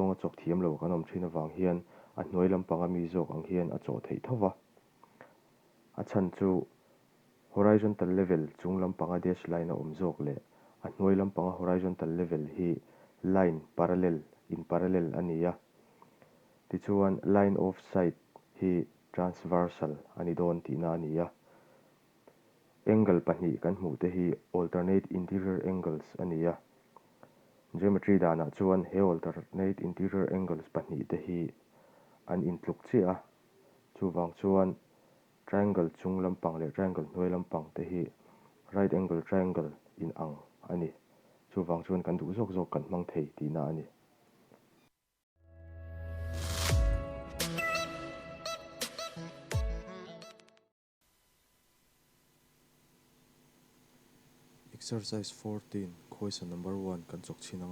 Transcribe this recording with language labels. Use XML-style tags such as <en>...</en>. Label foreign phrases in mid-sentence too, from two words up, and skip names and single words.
<lus>a chawk thiam lo kan awm thin awang hian a hnuai lampang ami zawk ang hian a chaw thei thova a chan chu</lus> <en>horizontal level</en> <lus>chung lampanga</lus> <en>dash line</en> <lus>a awm zawk le a hnuai lampanga</lus> <en>horizontal level</en> <lus>hi line in parallel ania tichuan</lus> <en>line of sight</en> <lus>hi transversal ani dawn tihna ania angle pahnih kan hmuh te hi</lus> <en>alternate interior angles</en> <lus>ania geometry dana chuan he</lus> <en>alternate interior angles</en> <lus>pahnih te hi an intluk chia chuwang chuan triangle chung lampang le triangle hnuai lampang te hi</lus> <en>right angle triangle</en> <lus>in ang ani chuwang chuan kan duh zawk kan hmang thei tina ani</lus> <en>Exercise 14, question number 1,</en> <lus>kan chok chinanga.</lus>